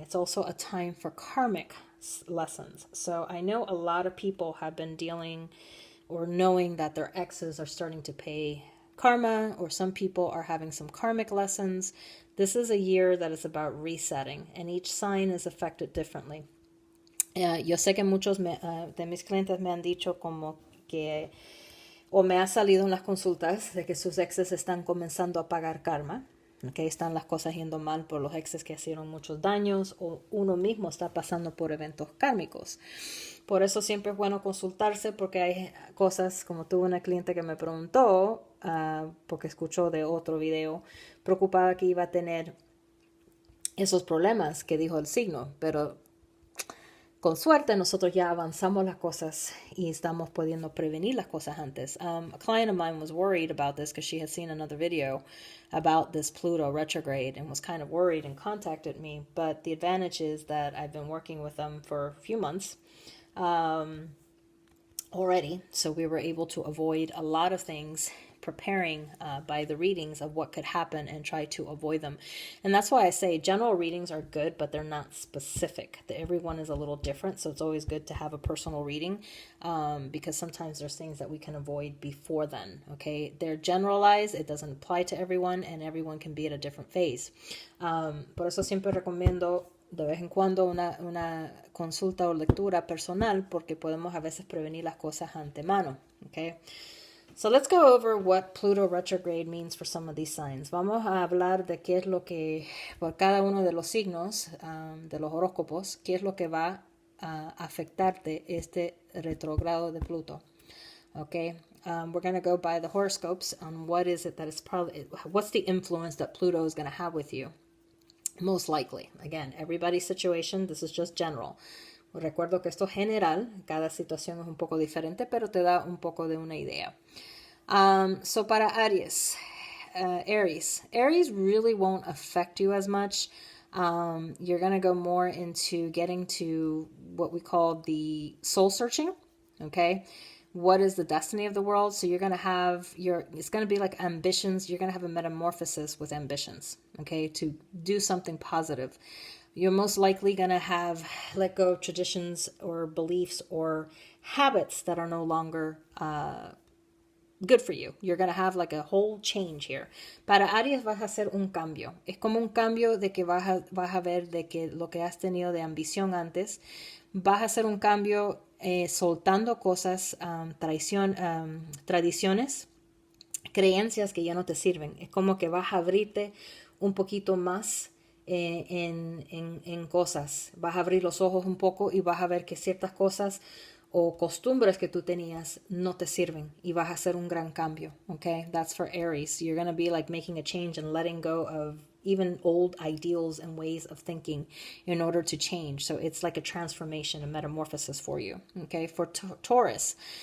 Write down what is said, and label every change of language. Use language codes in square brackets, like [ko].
[en] It's also a time for karmic lessons. So I know a lot of people have been dealing or knowing that their exes are starting to pay karma, or some people are having some karmic lessons. This is a year that is about resetting, and each sign is affected differently. [es] Yo sé que muchos de mis clientes me han dicho como que, o me ha salido en las consultas, de que sus exes están comenzando a pagar karma. Okay, están las cosas yendo mal por los exes que hicieron muchos daños, o uno mismo está pasando por eventos kármicos. Por eso siempre es bueno consultarse, porque hay cosas, como tuve una cliente que me preguntó, porque escuchó de otro video, preocupada que iba a tener esos problemas que dijo el signo, pero con suerte nosotros ya avanzamos las cosas y estamos pudiendo prevenir las cosas antes. [en] A client of mine was worried about this because she had seen another video about this Pluto retrograde and was kind of worried and contacted me. But the advantage is that I've been working with them for a few months already, so we were able to avoid a lot of things, preparing by the readings of what could happen and try to avoid them. And that's why I say general readings are good, but they're not specific. Everyone is a little different, so it's always good to have a personal reading, because sometimes there's things that we can avoid before then. Okay, they're generalized, it doesn't apply to everyone, and everyone can be at a different phase. [es] Por eso siempre recomiendo de vez en cuando una consulta o lectura personal, porque podemos a veces prevenir las cosas antemano. [en] Okay. So let's go over what Pluto retrograde means for some of these signs. [es] Vamos a hablar de qué es lo que, por cada uno de los signos, de los horóscopos, qué es lo que va a afectarte este retrogrado de Pluto. [en] Okay, we're going to go by the horoscopes on what is it that is probably, what's the influence that Pluto is going to have with you. Most likely. Again, everybody's situation, this is just general. [es] Recuerdo que esto es general, cada situación es un poco diferente, pero te da un poco de una idea. [en] So [es] para [en] Aries, Aries really won't affect you as much. You're going to go more into getting to what we call the soul searching, okay? What is the destiny of the world? So you're going to have it's going to be like ambitions. You're going to have a metamorphosis with ambitions, okay, to do something positive. You're most likely going to have let go of traditions or beliefs or habits that are no longer good for you. You're going to have like a whole change here. [es] Para Aries vas a hacer un cambio. Es como un cambio de que vas a ver de que lo que has tenido de ambición antes, vas a hacer un cambio soltando cosas, tradiciones, creencias que ya no te sirven. Es como que vas a abrirte un poquito más en cosas. Vas a abrir los ojos un poco y vas a ver que ciertas cosas o costumbres que tú tenías no te sirven y vas a hacer un gran cambio. [en] Okay, that's for Aries. You're going to be like making a change and letting go of even old ideals and ways of thinking in order to change. So it's like a transformation, a metamorphosis for you. Okay, for Taurus.